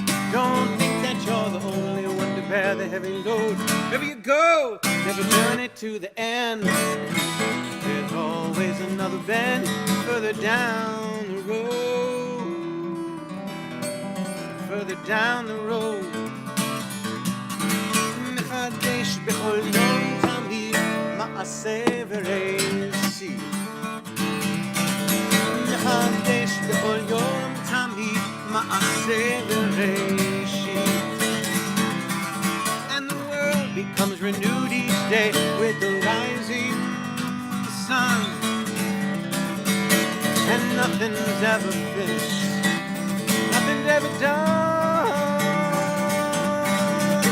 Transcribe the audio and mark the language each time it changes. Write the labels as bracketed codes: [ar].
[en] Don't think that you're the only one to bear the heavy load. Wherever you go, never journey to the end. There's always another bend further down the road. Further down the road. [he] מחדש בכל יום תמיד מעשה וראשית. מחדש בכל יום תמיד מעשה וראשית. [en] And the world becomes renewed each day with the rising sun. And nothing's ever finished, nothing's ever done.